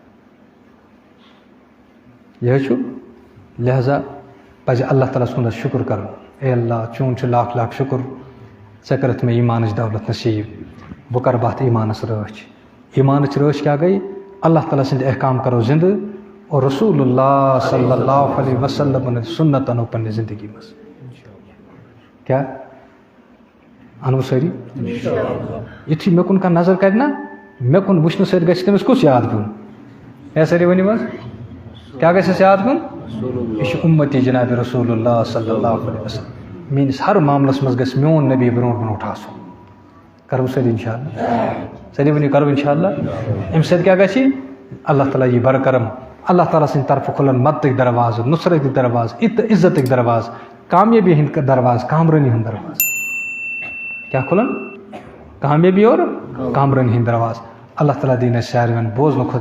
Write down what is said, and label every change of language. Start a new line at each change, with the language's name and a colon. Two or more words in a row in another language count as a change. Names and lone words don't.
Kashmiri: یہِ حظ چھُ لہذا پَزِ اللہ تعالیٰ ہَس کُن حظ شُکُر کَرُن اے اللہ چون چھُ لاکھ لاکھ شُکُر ژےٚ کٔرٕتھ مےٚ ایٖمانٕچ دولت نصیٖب بہٕ کَرٕ بہٕ اَتھ ایٖمانَس رٲچھ ایٖمانٕچ رٲچھ کیٛاہ گٔے اللہ تعالیٰ سٕنٛدۍ احکام کَرو زِندٕ اور رسول اللہ
Arabic: صلی اللہ علیہ وسلم
Kashmiri: سُنت اَنو پنٛنہِ زندگی منٛز کیٛاہ اَنو سٲری یُتھُے مےٚ کُن کانٛہہ نظر کَرِ نا مےٚ کُن وٕچھنہٕ سۭتۍ گژھِ تٔمِس کُس یاد پیوٚن ہے سٲری ؤنِو حظ کیٛاہ گژھِ اَسہِ یاد پیوٚن یہِ چھُ اُمتی جِنابِ رسول
Arabic: اللہ صلی اللہ علیہ وسلم
Kashmiri: میٛٲنِس ہر معاملَس منٛز گژھِ میون نبی برونٛٹھ برونٛٹھ آسُن کَرو سٲری
Arabic: اِنشاء اللہ
Kashmiri: سٲری ؤنِو کَرو
Arabic: اِنشاء اللہ
Kashmiri: اَمہِ سۭتۍ کیٛاہ گژھِ اللہ تعالیٰ یی برکرم اللہ تعالیٰ سٕنٛدِ طرفہٕ کھُلَن مدتٕکۍ دروازٕ نُصرتٕکۍ دروازٕ عزتٕکۍ دروازٕ کامیٲبی ہٕنٛدۍ دروازٕ کامرٲنی ہُنٛد دروازٕ کیٛاہ کھُلَن کامیٲبی اور کامرٲنی ہٕنٛدۍ دروازٕ اللہ تعالیٰ دِیِن اَسہِ ساروِین بوزنہٕ خٲطرٕ